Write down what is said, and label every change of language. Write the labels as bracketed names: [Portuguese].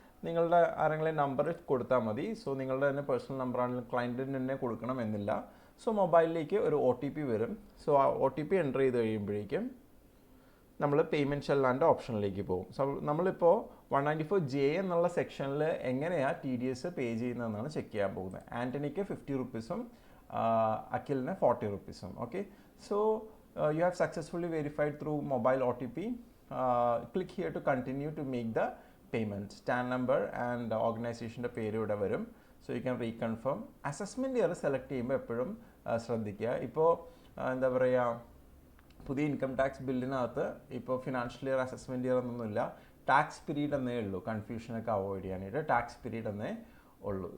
[Malayalam] നിങ്ങളുടെ ആരെങ്കിലും നമ്പർ കൊടുത്താൽ മതി. സോ നിങ്ങളുടെ തന്നെ പേഴ്സണൽ നമ്പറാണെങ്കിൽ ക്ലയൻറ്റിന് തന്നെ കൊടുക്കണം എന്നില്ല. സോ മൊബൈലിലേക്ക് ഒരു OTP വരും. സോ ആ OTP എൻ്റർ ചെയ്ത് കഴിയുമ്പോഴേക്കും നമ്മൾ പേയ്മെൻറ്റ് ചെല്ലാൻ്റെ ഓപ്ഷനിലേക്ക് പോകും. സോ നമ്മളിപ്പോൾ 194J എന്നുള്ള സെക്ഷനിൽ എങ്ങനെയാണ് TDS പേ ചെയ്യുന്നതെന്നാണ് ചെക്ക് ചെയ്യാൻ പോകുന്നത്. ആൻ്റണിക്ക് 50 റുപ്പീസും അഖിലിന് 40 റുപ്പീസും. [English] Okay, so you have successfully verified through mobile OTP. Click here to continue to make the payment. STAN number and [Malayalam] ഓർഗനൈസേഷൻ്റെ പേര് ഇവിടെ വരും. [English] So you can reconfirm. [Malayalam] Assessment year select ചെയ്യുമ്പോൾ എപ്പോഴും ശ്രദ്ധിക്കുക. ഇപ്പോൾ എന്താ പറയുക, പുതിയ ഇൻകം ടാക്സ് ബില്ലിനകത്ത് ഇപ്പോൾ ഫിനാൻഷ്യൽ ഇയർ അസസ്മെൻറ്റ് ഇയർ എന്നൊന്നുമില്ല, ടാക്സ് പീരീഡ് എന്നേ ഉള്ളൂ. കൺഫ്യൂഷനൊക്കെ അവോയ്ഡ് ചെയ്യാനായിട്ട് ടാക്സ് പീരീഡ് എന്നേ ഉള്ളൂ.